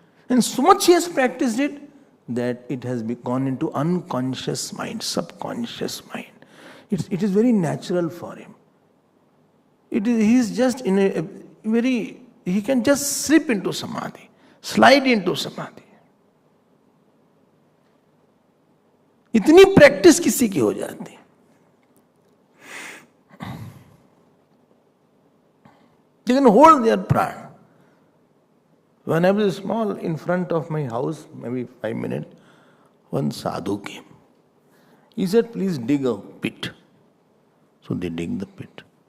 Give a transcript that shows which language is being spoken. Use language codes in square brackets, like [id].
[en] And so much he has practiced it that it has gone into unconscious mind, subconscious mind. It is very natural for him. He is just in a very, he can just slip into samadhi, slide into samadhi. [hi] इतनी practice किसी की हो जाती. [en] They can hold their prana. When I was small, in front of my house, maybe 5 minutes, one sadhu came. He said, please dig a pit. So they dig the pit.